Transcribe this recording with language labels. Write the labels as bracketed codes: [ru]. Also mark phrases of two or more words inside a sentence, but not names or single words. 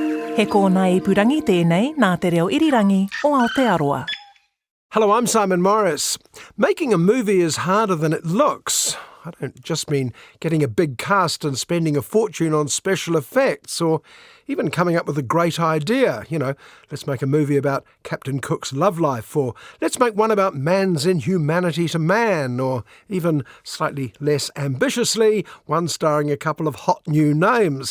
[mi] He kōna ipurangi tēnei nā te reo irirangi o Aotearoa. [en] Hello, I'm Simon Morris. Making a movie is harder than it looks. I don't just mean getting a big cast and spending a fortune on special effects or even coming up with a great idea. You know, let's make a movie about Captain Cook's love life, or let's make one about man's inhumanity to man, or even slightly less ambitiously, one starring a couple of hot new names.